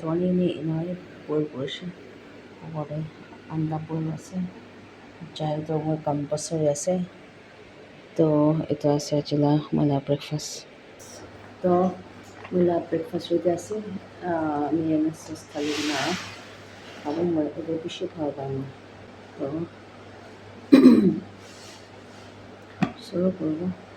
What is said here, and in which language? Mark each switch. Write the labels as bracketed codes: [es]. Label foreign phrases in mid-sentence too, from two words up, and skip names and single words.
[nag] ani enai boil korise obode anda boil ase chai to moi compulsory ase to etu ase ajila moila breakfast to moila [en] breakfast ready [nag] ase [en] mayonnaise sauce [nag] dhaligena abo moi etu bishi bhal paimo to suru koribo